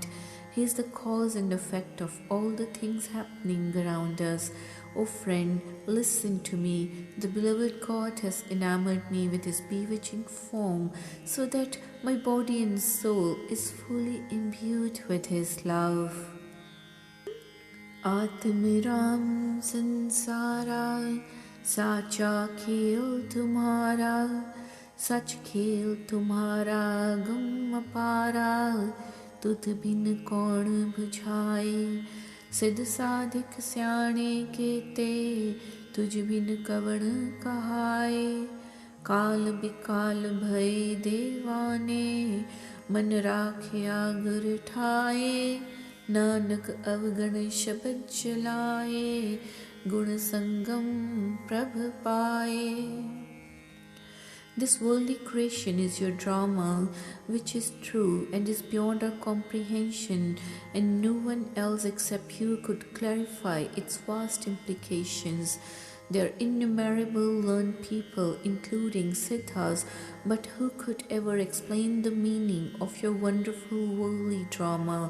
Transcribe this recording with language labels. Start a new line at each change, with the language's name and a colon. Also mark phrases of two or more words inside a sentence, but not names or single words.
English: He is the cause and effect of all the things happening around us. O friend, listen to me. The beloved God has enamored me with his bewitching form, so that my body and soul is fully imbued with his love.
Punjabi: ਆਤਮਰਾਮ ਸੰਸਾਰਾ, ਸਾਚਾ ਖੇਲ ਤੁਮਾਰਾ, ਸਚ ਖੇਲ ਤੁਮਾਰਾ ਗੁਮ apara, ਤੁਧ ਬਿਨ ਕਉਣ ਬੁਝਾਏ ਸਿਧ ਸਾਧਿਕ ਸਿਆਣੇ ਕੇਤੇ ਤੁਝ ਬਿਨ ਕਵਣ ਕਹਾਏ ਕਾਲ ਬਿਕਾਲ ਭਇ ਦੇਵਾਨੇ ਮਨ ਰਾਖਿਆ ਗੁਰ ਠਾਏ ਨਾਨਕ ਅਵਗਣ ਸਬਦ ਚਲਾਏ ਗੁਣ ਸੰਗਮ ਪ੍ਰਭ ਪਾਏ.
English: This worldly creation is your drama, which is true and is beyond our comprehension, and no one else except you could clarify its vast implications. There are innumerable learned people, including Siddhas, but who could ever explain the meaning of your wonderful worldly drama?